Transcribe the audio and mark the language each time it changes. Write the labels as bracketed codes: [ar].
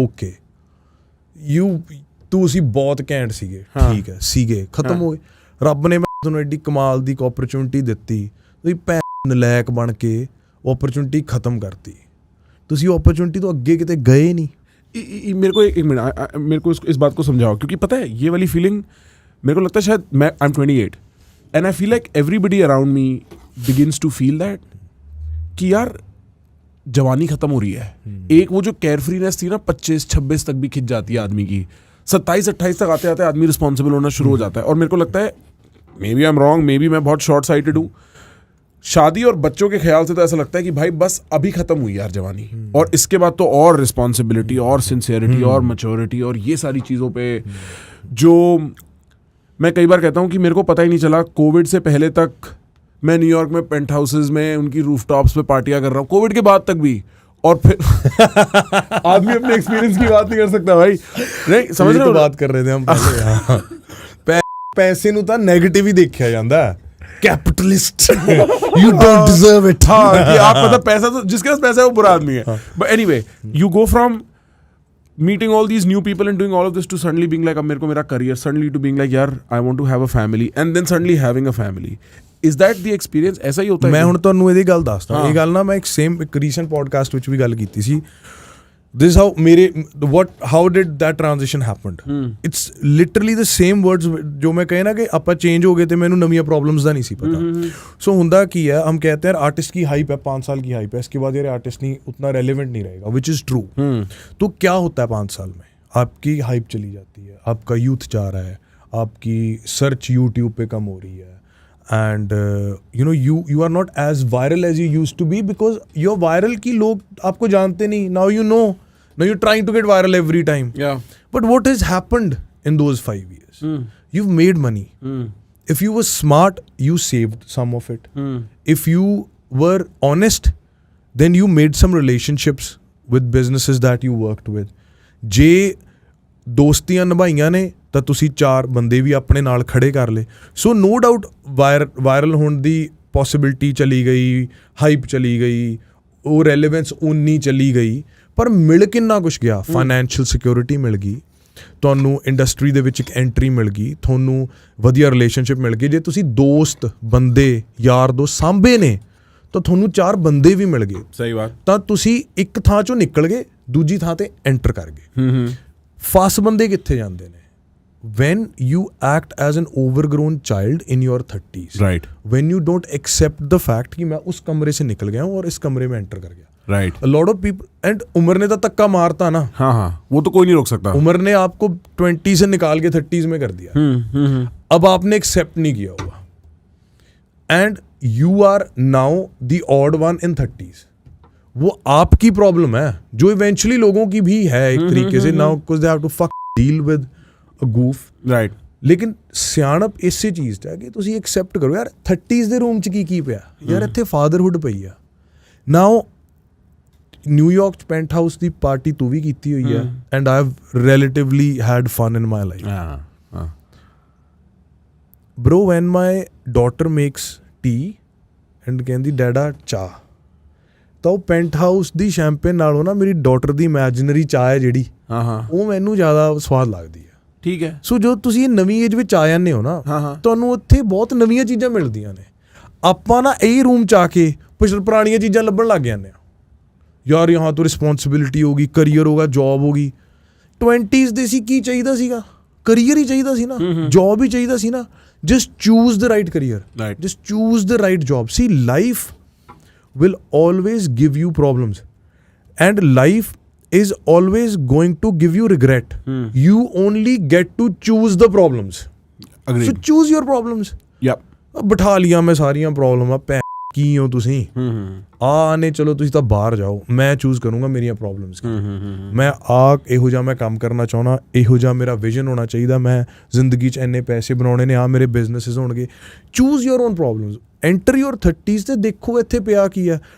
[en] Okay. [pa] ਤੁਸੀਂ ਬਹੁਤ ਘੈਂਟ ਸੀਗੇ, ਹਾਂ। ਠੀਕ ਹੈ, ਸੀਗੇ, ਖਤਮ ਹੋ ਗਏ। ਰੱਬ ਨੇ ਤੁਹਾਨੂੰ ਐਡੀ ਕਮਾਲ ਦੀ ਓਪਰਚੁਨਿਟੀ ਦਿੱਤੀ, ਤੁਸੀਂ ਨਲਾਇਕ ਬਣ ਕੇ ਓਪਰਚੁਨਿਟੀ ਖਤਮ ਕਰਤੀ। ਤੁਸੀਂ ਓਪਰਚੁਨਿਟੀ ਤੋਂ ਅੱਗੇ [hi] किते गए नहीं। मेरे को एक मिनट मेरे को इस बात को समझाओ, क्योंकि पता है ये वाली फीलिंग मेरे को लगता है शायद मैं [en] I am 28 and I feel like everybody around me begins to feel that [hi] कि यार जवानी खत्म हो रही है। एक वो जो केयरफ्रीनेस थी ना 25-26 तक भी खिंच जाती है आदमी की, 27-28 तक आते आते आदमी रिस्पॉन्सिबल होना शुरू हो जाता है। और मेरे को लगता है [en] maybe I am wrong, [hi] may be मैं बहुत शॉर्ट साइटेड हूँ, शादी और बच्चों के ख्याल से तो ऐसा लगता है कि भाई बस अभी खत्म हुई यार जवानी, और इसके बाद तो और रिस्पॉन्सिबिलिटी और सिंसियरिटी और मैच्योरिटी और ये सारी चीज़ों पे जो मैं कई बार कहता हूँ कि मेरे को पता ही नहीं चला कोविड से पहले तक मैं न्यूयॉर्क में पेंट हाउसेज में उनकी रूफटॉप्स पे पार्टियां कर रहा हूँ, कोविड के बाद तक भी। और फिर आदमी अपने एक्सपीरियंस की बात नहीं कर सकता भाई, नहीं समझ रहे हो? बात कर रहे थे हम पहले। [pa] पैसे ਨੂੰ ਤਾਂ 네ਗੇਟਿਵ ਹੀ ਦੇਖਿਆ ਜਾਂਦਾ ਹੈ, capitalist [en] you don't deserve it। [hi] हाँ कि आप मतलब पैसा तो जिसके पास पैसा है वो बुरा आदमी है। [en] But anyway, you go from meeting all these new people and doing all of this to suddenly being like [hi] अब मेरे को मेरा [en] career, suddenly to being like यार I want to have a family, and then suddenly having a family। Is that the experience? [hi] ऐसा ही होता है? [pa] ਮੈਂ ਹੁਣ ਤੁਹਾਨੂੰ ਇਹਦੀ ਗੱਲ ਦੱਸਦਾ। ਹਾਂ। ਇਹ ਗੱਲ ਨਾ ਮੈਂ ਇੱਕ ਰੀਸੈਂਟ ਪੋਡਕਾਸਟ ਵਿੱਚ ਵੀ ਗੱਲ ਕੀਤੀ ਸੀ। [en] This is how did that transition happened? It's literally the same words [hi] जो मैं कहे ना कि ਆਪਾਂ चेंज हो गए थे, मैंने नवी प्रॉब्लम्स ਦਾ नहीं ਸੀ पता। सो ਹੁੰਦਾ ਕੀ है, हम कहते हैं आर्टिस्ट की हाइप है, 5 साल की हाइप है, इसके बाद यार आर्टिस्ट नहीं उतना रेलिवेंट नहीं रहेगा, [en] Which is true. [hi] तो क्या होता है 5 साल में? आपकी हाइप चली जाती है, आपका यूथ जा रहा है, आपकी सर्च यूट्यूब पे कम हो रही है, [en] and you are not as viral as you used to be because you're viral [hi] की लोग आपको जानते नहीं। [en] now you're trying to get viral every time। Yeah। but what has happened in those 5 years? You've made money। if you were smart, you saved some of it। if you were honest, then you made some relationships with businesses that you worked with। [pa] ਜੇ ਦੋਸਤੀਆਂ ਨਿਭਾਈਆਂ ਨੇ ਤਾਂ ਤੁਸੀਂ 4 ਬੰਦੇ ਵੀ ਆਪਣੇ ਨਾਲ ਖੜੇ ਕਰ ਲਏ। ਸੋ ਨੋ ਡਾਊਟ ਵਾਇਰਲ ਹੋਣ ਦੀ ਪੋਸੀਬਿਲਿਟੀ ਚਲੀ ਗਈ, ਹਾਈਪ ਚਲੀ ਗਈ, ਉਹ ਰੈਲੇਵੈਂਸ ਉਨੀ ਚਲੀ ਗਈ, ਪਰ ਮਿਲ ਕਿੰਨਾ ਕੁਛ ਗਿਆ। ਫਾਈਨੈਂਸ਼ੀਅਲ ਸਿਕਿਉਰਿਟੀ ਮਿਲ ਗਈ ਤੁਹਾਨੂੰ, ਇੰਡਸਟਰੀ ਦੇ ਵਿੱਚ ਇੱਕ ਐਂਟਰੀ ਮਿਲ ਗਈ ਤੁਹਾਨੂੰ, ਵਧੀਆ ਰਿਲੇਸ਼ਨਸ਼ਿਪ ਮਿਲ ਗਈ। ਜੇ ਤੁਸੀਂ ਦੋਸਤ ਬੰਦੇ ਯਾਰ ਦੋਸਤ ਸਾਂਭੇ ਨੇ ਤਾਂ ਤੁਹਾਨੂੰ 4 ਬੰਦੇ ਵੀ ਮਿਲ ਗਏ। ਸਹੀ ਬਾਤ। ਤਾਂ ਤੁਸੀਂ ਇੱਕ ਥਾਂ ਚੋਂ ਨਿਕਲ ਗਏ, ਦੂਜੀ ਥਾਂ ਤੇ ਐਂਟਰ ਕਰ ਗਏ। ਫਸ ਬੰਦੇ ਕਿੱਥੇ ਜਾਂਦੇ ਨੇ? [en] when you act as an overgrown child in your 30s, right, when you don't accept the fact [hi] कि मैं उस कमरे से निकल गया हूँ और इस कमरे में एंटर कर गया, [en] right, a lot of people, and [hi] उम्र ने तो तक्का मारता ना। हाँ हाँ वो तो कोई नहीं रोक सकता। उम्र ने आपको 20 से निकाल के 30s में कर दिया। अब आपने एक्सेप्ट नहीं किया हुआ [en] and you are now the odd one in 30s। [hi] वो आपकी प्रॉब्लम है जो इवेंचुअली लोगों की भी है एक तरीके से [en] now because they have to fuck deal with a goof, right। [pa] ਲੇਕਿਨ ਸਿਆਣਪ ਇਸੇ ਚੀਜ਼ 'ਚ ਹੈ ਕਿ ਤੁਸੀਂ ਐਕਸੈਪਟ ਕਰੋ ਯਾਰ 30s ਦੇ ਰੂਮ 'ਚ ਕੀ ਪਿਆ ਯਾਰ, ਇੱਥੇ ਫਾਦਰਹੁੱਡ ਪਈ ਆ। ਨਾਓ ਨਿਊਯਾਰਕ 'ਚ ਪੈਂਟ ਹਾਊਸ ਦੀ ਪਾਰਟੀ ਤੂੰ ਵੀ ਕੀਤੀ ਹੋਈ ਹੈ [en] and I have relatively had fun in my life bro when my daughter makes tea and [pa] ਕਹਿੰਦੀ ਡੈਡਾ ਚਾਹ, ਤਾਂ ਉਹ ਪੈਂਟ ਹਾਊਸ ਦੀ ਸ਼ੈਂਪੇਨ ਨਾਲੋਂ ਨਾ ਮੇਰੀ ਡਾਟਰ ਦੀ ਇਮੈਜਨਰੀ ਚਾਹ ਹੈ ਜਿਹੜੀ ਉਹ ਮੈਨੂੰ ਜ਼ਿਆਦਾ ਸਵਾਦ ਲੱਗਦੀ ਹੈ। ਠੀਕ ਹੈ। ਸੋ ਜੋ ਤੁਸੀਂ ਨਵੀਂ ਏਜ ਵਿੱਚ ਆ ਜਾਂਦੇ ਹੋ ਨਾ ਤੁਹਾਨੂੰ ਉੱਥੇ ਬਹੁਤ ਨਵੀਆਂ ਚੀਜ਼ਾਂ ਮਿਲਦੀਆਂ ਨੇ। ਆਪਾਂ ਨਾ ਇਹ ਰੂਮ 'ਚ ਆ ਕੇ ਪੁਰਾਣੀਆਂ ਚੀਜ਼ਾਂ ਲੱਭਣ ਲੱਗ ਜਾਂਦੇ ਹਾਂ। ਯਾਰ ਯਹਾਂ ਤੋਂ ਰਿਸਪੌਂਸਿਬਿਲਿਟੀ ਹੋ ਗਈ, ਕਰੀਅਰ ਹੋਗਾ, ਜੌਬ ਹੋ ਗਈ। 20s ਦੇ ਸੀ ਕੀ ਚਾਹੀਦਾ ਸੀਗਾ? ਕਰੀਅਰ ਹੀ ਚਾਹੀਦਾ ਸੀ ਨਾ, ਜੌਬ ਹੀ ਚਾਹੀਦਾ ਸੀ ਨਾ। [en] Just choose the right career, just choose the right job. See life will always give you problems and life is always going to give you regret. You only get to choose the problems. Agreed. So choose your problems. Yep. [pa] ਬਿਠਾ ਲਿਆ ਮੈਂ ਸਾਰੀਆਂ ਪ੍ਰੋਬਲਮਾਂ, ਕੀ ਹੋ ਤੁਸੀਂ ਨੇ ਚਲੋ ਤੁਸੀਂ ਤਾਂ ਬਾਹਰ ਜਾਓ, ਮੈਂ ਚੂਜ਼ ਕਰੂੰਗਾ ਮੇਰੀਆਂ ਪ੍ਰੋਬਲਮਸ। ਮੈਂ ਇਹੋ ਜਿਹਾ ਮੈਂ ਕੰਮ ਕਰਨਾ ਚਾਹੁੰਦਾ, ਇਹੋ ਜਿਹਾ ਮੇਰਾ ਵਿਜ਼ਨ ਹੋਣਾ ਚਾਹੀਦਾ, ਮੈਂ ਜ਼ਿੰਦਗੀ 'ਚ ਇੰਨੇ ਪੈਸੇ ਬਣਾਉਣੇ ਨੇ, ਮੇਰੇ ਬਿਜ਼ਨਸਿਸ ਹੋਣਗੇ। [en] Choose your own problems. Enter your 30s [pa] ਤੇ ਦੇਖੋ ਇੱਥੇ ਪਿਆ ਕੀ ਹੈ।